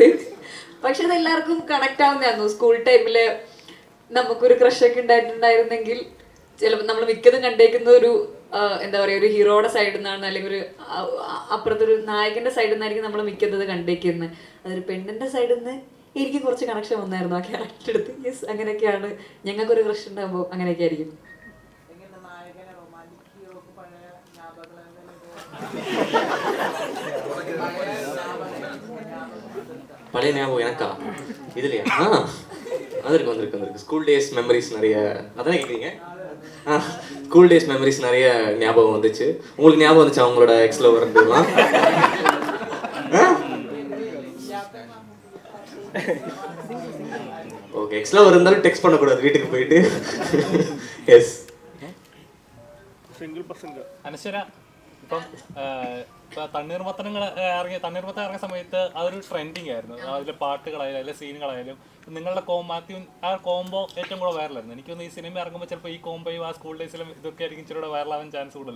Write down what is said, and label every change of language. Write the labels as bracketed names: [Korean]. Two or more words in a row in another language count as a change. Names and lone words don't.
[Malayalam] പക്ഷെ അത് എല്ലാവർക്കും കണക്ട് ആവുന്നതായിരുന്നു. [English] school time [Malayalam] നമുക്കൊരു ക്രഷൊക്കെ ഉണ്ടായിട്ടുണ്ടായിരുന്നെങ്കിൽ ചിലപ്പോൾ നമ്മൾ മിക്കതും കണ്ടേക്കുന്ന ഒരു എന്താ പറയുക, ഒരു ഹീറോയുടെ സൈഡിൽ നിന്നാണ്, അല്ലെങ്കിൽ ഒരു അപ്പുറത്തൊരു നായകന്റെ സൈഡിൽ നിന്നായിരിക്കും നമ്മൾ മിക്കത് കണ്ടേക്കുന്നത്. അതൊരു പെണ്ണിന്റെ സൈഡിൽ നിന്ന് എനിക്ക് കുറച്ച് കണക്ഷൻ വന്നായിരുന്നു ആ ക്യാരക്ടർ എടുത്ത്. യെസ്, അങ്ങനെയൊക്കെയാണ് ഞങ്ങൾക്കൊരു ക്രഷ് ഉണ്ടാകുമ്പോൾ അങ്ങനെയൊക്കെ ആയിരിക്കും. [Tamil] பழைய ஞாபகம் எனக்கா? இதுலையா? அது இருக்கு, வந்திருக்கு. [English] school days memories [Tamil] நிறைய, அதானே கேட்குறீங்க? [English] school days memories [Tamil] நிறைய ஞாபகம் வந்துச்சு. உங்களுக்கு ஞாபகம் வந்துச்சா உங்களோட [English] ex lover [Tamil] இருந்ததுலாம்? ஓகே, [English] ex lover [Tamil] இருந்தாலும் டெக்ஸ்ட் பண்ணக்கூடாது வீட்டுக்கு போயிட்டு. எஸ். സിംഗിൾ പസംഗ [Malayalam] അനശ്വര, ഇപ്പം തണ്ണീർമത്തനങ്ങൾ ഇറങ്ങിയ സമയത്ത് അതൊരു ട്രെൻഡിങ് ആയിരുന്നു. അതിലെ പാട്ടുകളായാലും അതിലെ സീനുകളായാലും നിങ്ങളുടെ ആ കോംബോ ഏറ്റവും കൂടെ വൈറലായിരുന്നു. എനിക്കൊന്ന് ഈ സിനിമ ഇറങ്ങുമ്പോൾ ചിലപ്പോൾ ഈ കോംബോയും ആ [English] school days [Malayalam] ഇതൊക്കെ ആയിരിക്കും ഇച്ചിരി വൈറലാവാൻ ചാൻസ് കൂടുതൽ.